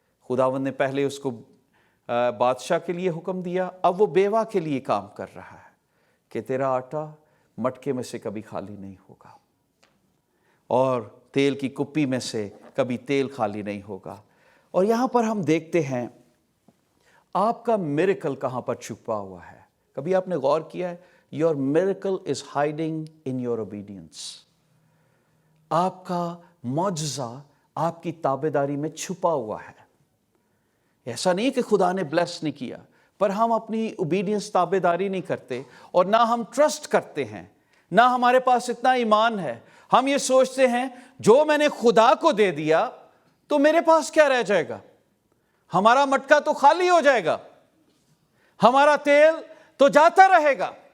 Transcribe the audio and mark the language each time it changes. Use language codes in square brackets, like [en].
[ur] خداوند نے پہلے اس کو بادشاہ کے لیے حکم دیا, اب وہ بیوہ کے لیے کام کر رہا ہے کہ تیرا آٹا مٹکے میں سے کبھی خالی نہیں ہوگا اور تیل کی کپی میں سے کبھی تیل خالی نہیں ہوگا. اور یہاں پر ہم دیکھتے ہیں آپ کا میریکل کہاں پر چھپا ہوا ہے. کبھی آپ نے غور کیا ہے؟ [en] Your miracle is hiding in your obedience. [ur] آپ کا معجزہ آپ کی تابعداری میں چھپا ہوا ہے. ایسا نہیں کہ خدا نے بلیس نہیں کیا, پر ہم اپنی اوبیڈینس تابعداری نہیں کرتے اور نہ ہم ٹرسٹ کرتے ہیں, نہ ہمارے پاس اتنا ایمان ہے. ہم یہ سوچتے ہیں جو میں نے خدا کو دے دیا تو میرے پاس کیا رہ جائے گا, ہمارا مٹکا تو خالی ہو جائے گا, ہمارا تیل تو جاتا رہے گا.